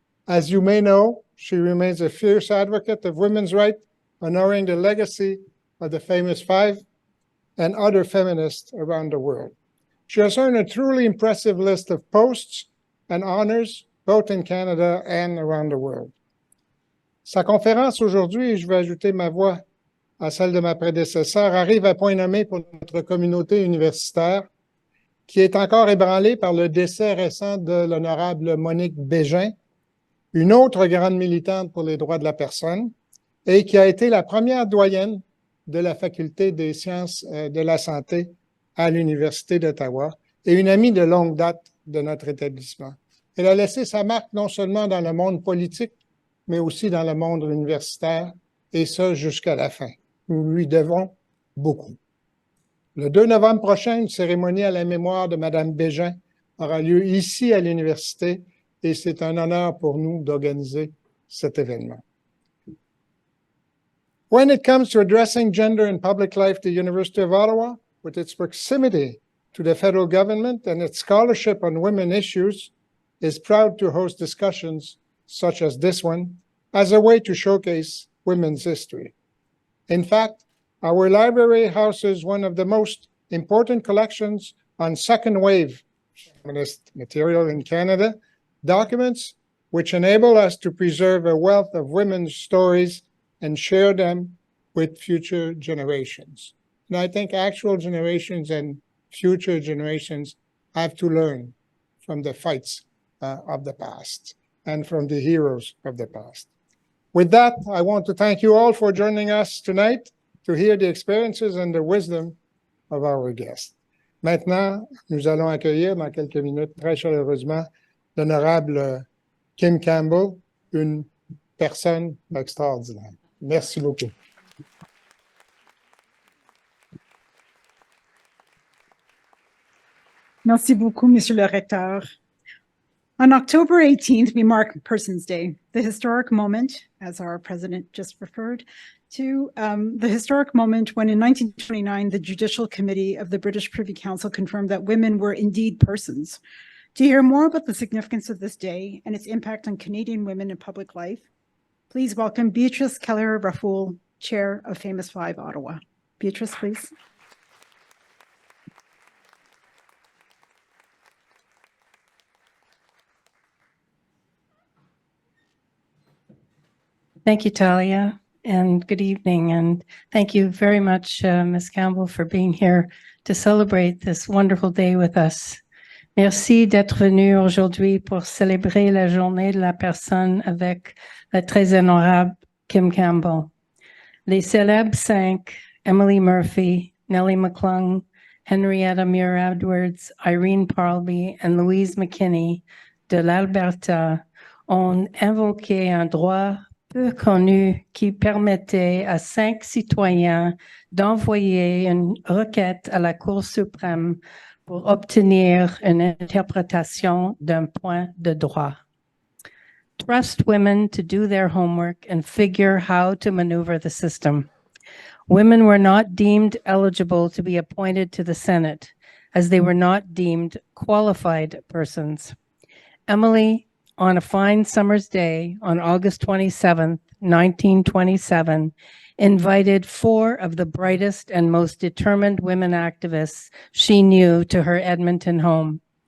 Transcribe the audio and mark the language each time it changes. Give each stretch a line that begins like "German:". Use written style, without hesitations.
English: As you may know, she remains a fierce advocate of women's rights, honoring the legacy of the Famous Five and other feminists around the world. She has earned a truly impressive list of posts and honors, both in Canada and around the world.
French: Sa conférence aujourd'hui, et je vais ajouter ma voix à celle de ma prédécesseure, arrive à point nommé pour notre communauté universitaire, qui est encore ébranlée par le décès récent de l'honorable Monique Bégin, une autre grande militante pour les droits de la personne, et qui a été la première doyenne de la Faculté des sciences de la santé à l'Université d'Ottawa et une amie de longue date de notre établissement. Elle a laissé sa marque non seulement dans le monde politique, mais aussi dans le monde universitaire, et ça jusqu'à la fin. Nous lui devons beaucoup. Le 2 novembre prochain, une cérémonie à la mémoire de Mme Bégin aura lieu ici à l'université, et c'est un honneur pour nous d'organiser cet événement.
English: When it comes to addressing gender in public life, the University of Ottawa, with its proximity to the federal government and its scholarship on women issues, is proud to host discussions such as this one as a way to showcase women's history. In fact, our library houses one of the most important collections on second wave feminist material in Canada, documents which enable us to preserve a wealth of women's stories and share them with future generations. And I think actual generations and future generations have to learn from the fights of the past and from the heroes of the past. With that, I want to thank you all for joining us tonight to hear the experiences and the wisdom of our guests.
French: Maintenant, nous allons accueillir dans quelques minutes, très chaleureusement, l'honorable Kim Campbell, une personne extraordinaire. Merci beaucoup. Merci beaucoup, Monsieur le Recteur.
English: On October 18th, we mark Persons Day, the historic moment, as our president just referred to, the historic moment when in 1929, the Judicial Committee of the British Privy Council confirmed that women were indeed persons. To hear more about the significance of this day and its impact on Canadian women in public life, please welcome Beatrice Keller-Rafoul, Chair of Famous Five, Ottawa. Beatrice, please. Thank you, Talia, and good evening. And thank you very much, Ms. Campbell, for being here to celebrate this wonderful day with us.
French: Merci d'être venu aujourd'hui pour célébrer la journée de la personne avec la très honorable Kim Campbell. Les célèbres 5, Emily Murphy, Nellie McClung, Henrietta Muir Edwards, Irene Parlby, and Louise McKinney de l'Alberta ont invoqué un droit peu connu qui permettait à 5 citoyens d'envoyer une requête à la Cour suprême pour obtenir une interprétation d'un point de droit.
English: Trust women to do their homework and figure how to maneuver the system. Women were not deemed eligible to be appointed to the Senate, as they were not deemed qualified persons. Emily, on a fine summer's day on August 27, 1927, invited 4 of the brightest and most determined women activists she knew to her Edmonton home.